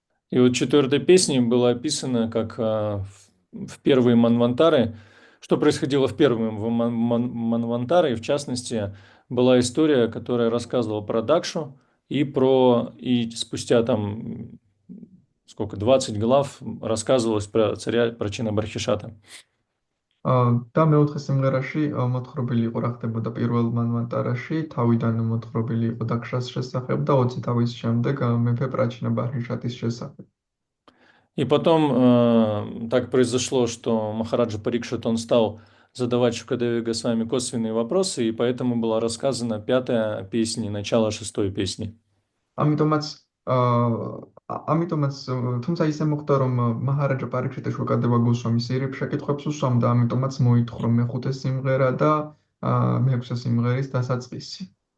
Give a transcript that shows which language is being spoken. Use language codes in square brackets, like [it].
[ru] И вот 4 песне было описано, как в первые Манвантары, что происходило в первом Манвантаре, и в частности, была история, которая рассказывала про Дакшу, и спустя там, 20 глав рассказывалось про царя Прачина Бархишата. [ka] და მეოთხე სიმღერაში მოთხრობილი იყო რა ხდებოდა პირველ მანვანტარაში, თავიდან მოთხრობილი იყო დაქშას შესახებ და 20 თავის შემდეგ მეფე პრაჩინა ბარჰიშატის შესახებ. [ru] И потом так произошло, что Махараджа Парикшит, он стал задавать Шукадеве Госвами косвенные вопросы, и поэтому была рассказана пятая песня и начало шестой песни. [ka] ამიტომაც ამიტომაც თუმცა ისე მოხდა რომ მაჰარაჯა პარიქშიტი შუკადევა გოსვამის ერებ შეკითხვებს უსვამდა, ამიტომაც მოითხრა მეხუთე სიმღერა და მეექვსე სიმღერის დასაწყისი.